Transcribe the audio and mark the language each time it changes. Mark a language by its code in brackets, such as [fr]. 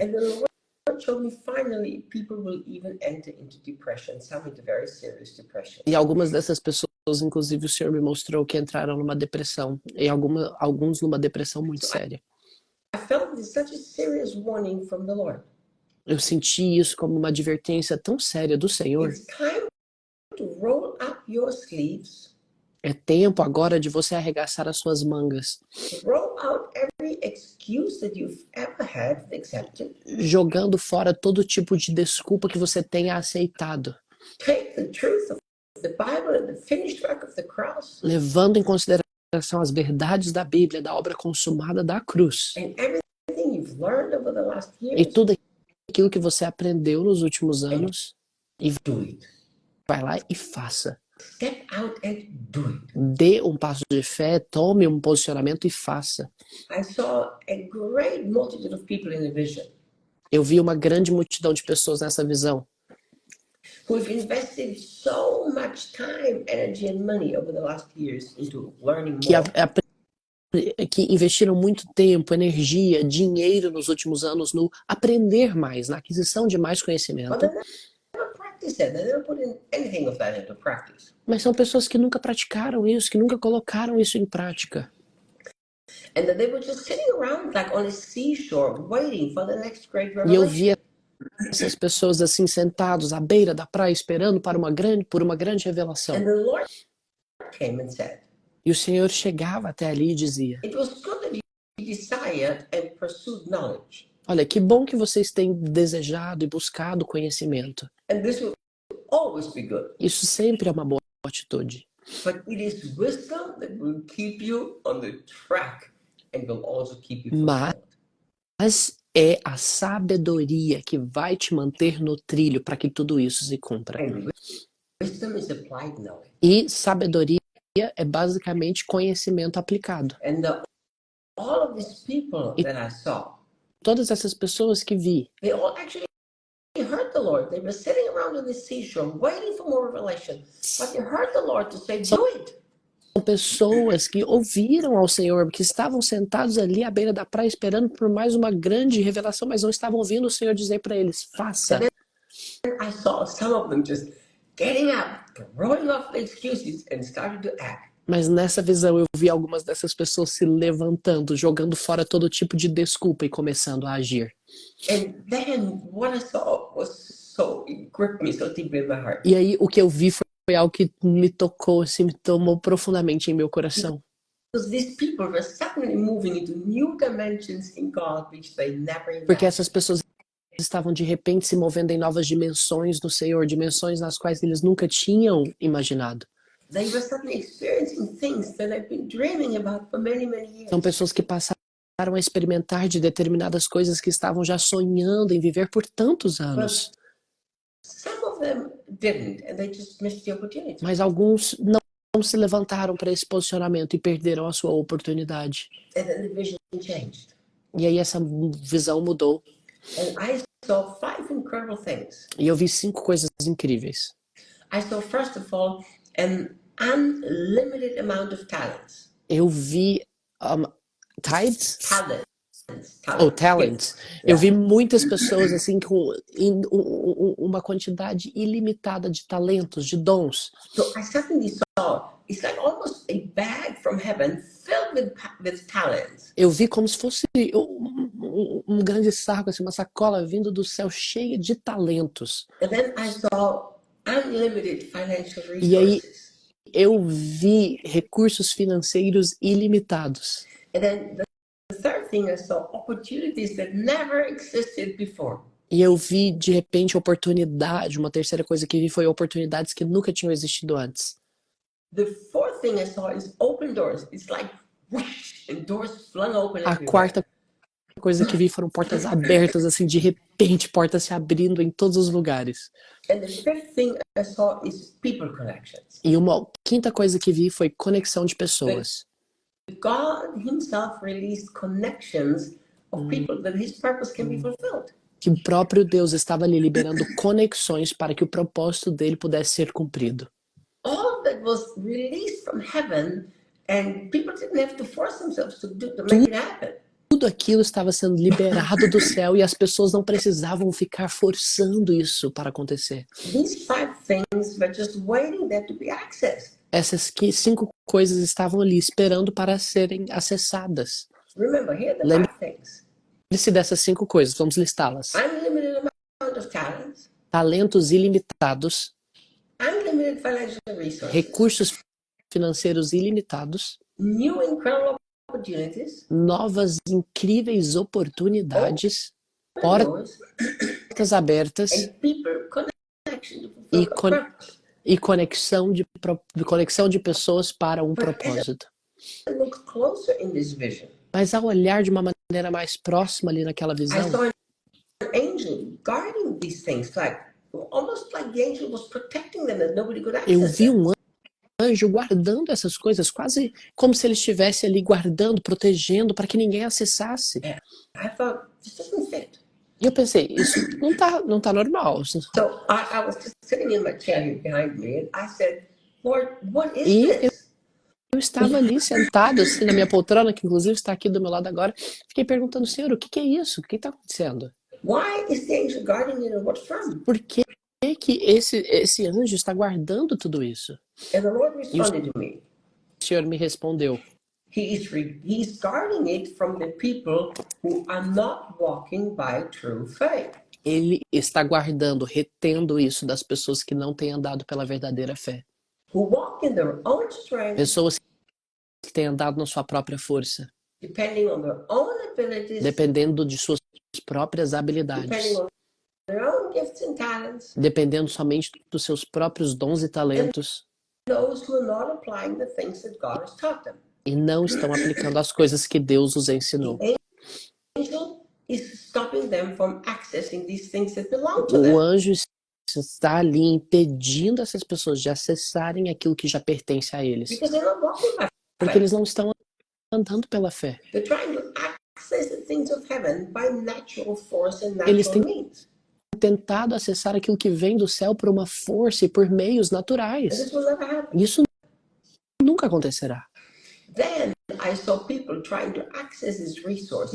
[en] And the Lord showed me finally people will even enter into depression, some into very serious depression. [pt] E algumas dessas pessoas, inclusive, o Senhor me mostrou que entraram numa depressão. E alguns numa depressão muito séria. [en] I felt this such a serious warning from the Lord. [pt] Eu senti isso como uma advertência tão séria do Senhor. [en] It's time to roll up your sleeves, [pt] É tempo agora de você arregaçar as suas mangas, [en] roll out every excuse that you've ever had and accepted. [pt] jogando fora todo tipo de desculpa que você tenha aceitado, [en] Take the truth of the Bible and the finished work of the cross [pt] levando em consideração as verdades da Bíblia, da obra consumada da cruz, [en] and everything you've learned over the last [pt] e [en] years. [pt] tudo aquilo que você aprendeu nos últimos anos, e [en] Do it. [pt] vai lá e faça. [en] Step out and do it. [pt] Dê um passo de fé, tome um posicionamento e faça. [en] I saw a great multitude of people in the vision [pt] Eu vi uma grande multidão de pessoas nessa visão, [en] who've invested so much time, energy, and money over the last years into learning [pt] que, [en] more. [pt] que investiram muito tempo, energia, dinheiro nos últimos anos no aprender mais, na aquisição de mais [en] But [pt] conhecimento. [en] they never practiced that. They never put in anything of that into practice. [pt] Mas são pessoas que nunca praticaram isso, que nunca colocaram isso em prática. [en] And that they were just sitting around like on a seashore waiting for the next great [pt] E eu [en] revelation. [pt] via essas pessoas assim sentados à beira da praia esperando por uma grande revelação. [en] And the Lord came and said, [pt] E o Senhor chegava até ali e dizia: [en] it was good that you desired and pursued knowledge. [pt] olha, que bom que vocês têm desejado e buscado conhecimento. [en] And this will always be good. [pt] Isso sempre é uma boa atitude. [en] But it is wisdom that will keep you on the track and will also keep you [pt] Mas [en] fulfilled. [pt] é a sabedoria que vai te manter no trilho para que tudo isso se cumpra. [en] And wisdom is applied knowledge. [pt] E sabedoria é basicamente conhecimento aplicado. [en] And all of these people that I saw, [pt] Todas essas pessoas que vi, [en] they all actually heard the Lord. They were sitting around on the seashore waiting for more revelation. But they heard the Lord to say, do it. [pt] são pessoas que ouviram ao Senhor, que estavam sentados ali à beira da praia esperando por mais uma grande revelação, mas não estavam ouvindo o Senhor dizer para eles: faça. [en] I saw some of them just getting up, throwing off the excuses, and started to act. [pt] Mas nessa visão eu vi algumas dessas pessoas se levantando, jogando fora todo tipo de desculpa e começando a agir. [en] And then what I saw was it gripped me so deeply in my heart. [pt] E aí o que eu vi foi algo que me tocou, assim, me tomou profundamente em meu coração. [en] Because these people were suddenly moving into new dimensions in God which they never [pt] Porque [en] imagined. [pt] essas pessoas estavam de repente se movendo em novas dimensões no Senhor, dimensões nas quais eles nunca tinham imaginado. [en] They were suddenly experiencing things that I've been dreaming about for many, many years. [pt] São pessoas que passaram a experimentar de determinadas coisas que estavam já sonhando em viver por tantos anos. [en] Some of them didn't, and they just missed the opportunity. [pt] Mas alguns não se levantaram para esse posicionamento e perderam a sua oportunidade. [en] And then the vision changed. [pt] E aí essa visão mudou. [en] And I saw 5 incredible things. [pt] E eu vi 5 coisas incríveis. [en] I saw, first of all, an unlimited amount of talents. [pt] Eu vi tides? [en] Talents. Talents. [pt] Eu vi muitas pessoas assim com uma quantidade ilimitada de talentos, de dons. [en] So I suddenly saw, it's like almost a bag from heaven filled with talents. [pt] Eu vi como se fosse um grande saco, assim, uma sacola vindo do céu cheia de talentos. [en] And then I saw unlimited financial [pt] E aí [en] resources. [pt] eu vi recursos financeiros ilimitados. [en] And then the third thing, I saw opportunities that never existed before. [pt] E eu vi, de repente, oportunidade. Uma terceira coisa que vi foi oportunidades que nunca tinham existido antes. [en] The fourth thing I saw is open doors. It's like whoosh, and doors flung open [pt] A [en] everywhere. [pt] quarta coisa que vi foram portas abertas, assim, de repente, portas se abrindo em todos os lugares. [en] And the fifth thing I saw is people connections. [pt] E uma quinta coisa que vi foi conexão de pessoas. [en] God himself released connections of people that his purpose can be fulfilled. [pt] Que o próprio Deus estava ali liberando conexões para que o propósito dele pudesse ser cumprido. [en] All of that was released from heaven, and people didn't have to force themselves to make it happen. [pt] Tudo aquilo estava sendo liberado do céu e as pessoas não precisavam ficar forçando isso para acontecer. [en] These 5 things were just waiting there to be accessed. [pt] Essas 5 coisas estavam ali esperando para serem acessadas. [en] Remember, here are the [pt] Lembre- [en] 5 things. [pt] Lembre-se dessas 5 coisas, vamos listá-las. [en] Unlimited amount of talents, [pt] Talentos ilimitados, [en] unlimited financial resources, [pt] recursos financeiros ilimitados, [en] new incredible opportunities, [pt] novas incríveis oportunidades, [en] doors, [pt] portas abertas [en] and people connection to [pt] E [en] fulfill a purpose. [pt] e conexão de pessoas para um propósito. [en] Look closer in this vision. [pt] Mas ao olhar de uma maneira mais próxima ali naquela [en] I [pt] visão, [en] saw an angel guarding these things, almost like the angel was protecting them that nobody could [pt] eu [en] access [pt] vi [en] them. [pt] um anjo guardando essas coisas, quase como se ele estivesse ali guardando, protegendo, para que ninguém acessasse. [en] I thought, this doesn't fit. [pt] E eu pensei, isso não tá normal. [en] So I was just sitting in my chair here behind me, and I said, Lord, what is [pt] E [en] this? [pt] eu estava ali sentado assim na minha poltrona, que inclusive está aqui do meu lado agora, fiquei perguntando, Senhor, o que é isso? O que está acontecendo? [en] Why is the angel guarding it, and what from? [pt] Por que esse anjo está guardando tudo isso? [en] And the Lord responded to me. [pt] O Senhor me respondeu, [en] He's guarding it from the people who are not walking by true faith. [pt] ele está guardando, retendo isso das pessoas que não têm andado pela verdadeira fé. [en] Who walk in their own strength, [pt] Pessoas que têm andado na sua própria força, [en] depending on their own abilities, [pt] dependendo de suas próprias [en] depending [pt] habilidades, [en] on their own gifts and talents, [pt] dependendo somente dos seus próprios dons e talentos, [en] those who are not applying the things that God has taught them. [pt] e não estão aplicando as coisas que Deus os ensinou. [en] Angel is stopping them from accessing these things that belong to [pt] O [en] them. [pt] anjo está ali impedindo essas pessoas de acessarem aquilo que já pertence a eles, [en] Because they're not walking by [pt] porque [en] faith. [pt] eles não estão andando pela fé. [en] They're trying to access the things of heaven by natural force and [pt] Eles [en] natural [pt] têm- [en] means. [pt] Tentado acessar aquilo que vem do céu por uma força e por meios [en] And [pt] naturais. [en] this will never happen. [pt] Isso nunca acontecerá. [en] Then I saw people trying to access these resources